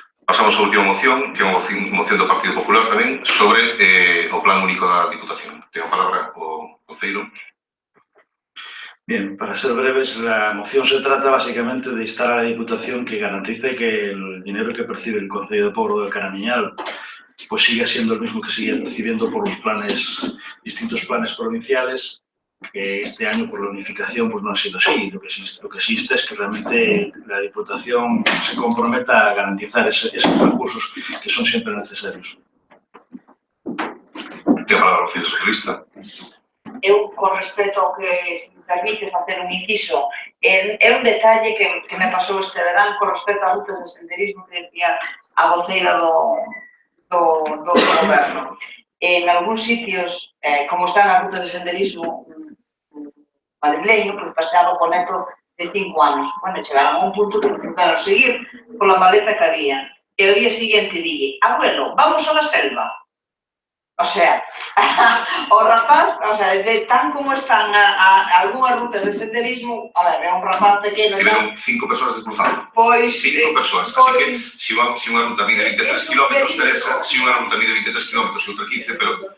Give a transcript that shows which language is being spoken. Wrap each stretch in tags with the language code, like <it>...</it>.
<gl>Pasamos á última moción, que é unha moción do Partido Popular tamén, sobre o Plan Único da Diputación. Ten a palabra o concelleiro.</gl> <es>Bien, para ser breves, la moción se trata básicamente de instar a la Diputación que garantice que el dinero que percibe el Concello de Pobro del Caramiñal pues siga siendo el mismo que sigue recibiendo por los distintos planes provinciales, que este año por la unificación pues no ha sido así. Lo que existe es que realmente la Diputación se comprometa a garantizar esos recursos que son siempre necesarios.</es> <gl>Ten a palabra o Partido Socialista. Eu, con respecto ao que se me permite facer un inciso, é un detalle que me pasou este verán con respecto a rutas de senderismo que decía a voceira do goberno. En algúns sitios, como están as rutas de senderismo madrileño, porque paseaba con neto de 5 anos. Bueno, chegaron a un punto que intentaron seguir pola maleza que había. E o día siguiente dille,</gl> <es>abuelo, vamos a la selva.</es> <gl>O sea, o rapaz, o sea, de tan como están algunhas rutas de senderismo, a ver, é un rapaz pequeno. Estiveron 5 persoas desplazadas. Pois... 5 persoas, así que se unha ruta mide 23 km, Teresa, se unha ruta mide 23 km e outra 15, pero...</gl>